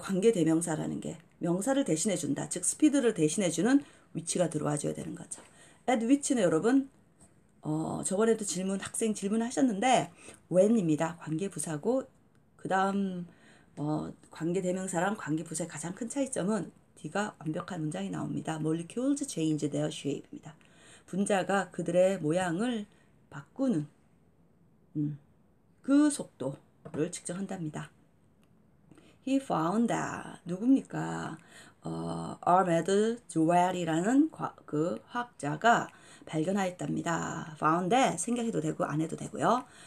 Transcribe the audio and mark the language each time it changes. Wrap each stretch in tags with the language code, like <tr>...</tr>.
<ko>관계대명사라는 게 명사를 대신해 준다. 즉 스피드를 대신해 주는 which가 들어와 줘야 되는 거죠.</ko> <en>at which</en> <ko>는 여러분 저번에도 학생 질문하셨는데 when입니다. 관계부사고 그 다음 관계대명사랑 관계부사의 가장 큰 차이점은 D가 완벽한 문장이 나옵니다.</ko> <en>Molecules change their shape입니다.</en> <ko>분자가 그들의 모양을 바꾸는 그 속도를 측정한답니다.</ko> <en>He found that</en> <ko>누굽니까? Ahmed Zewail이라는 그 화학자가 발견하였답니다.</ko> <en>found that</en> <ko>생각해도 되고 안 해도 되고요.</ko>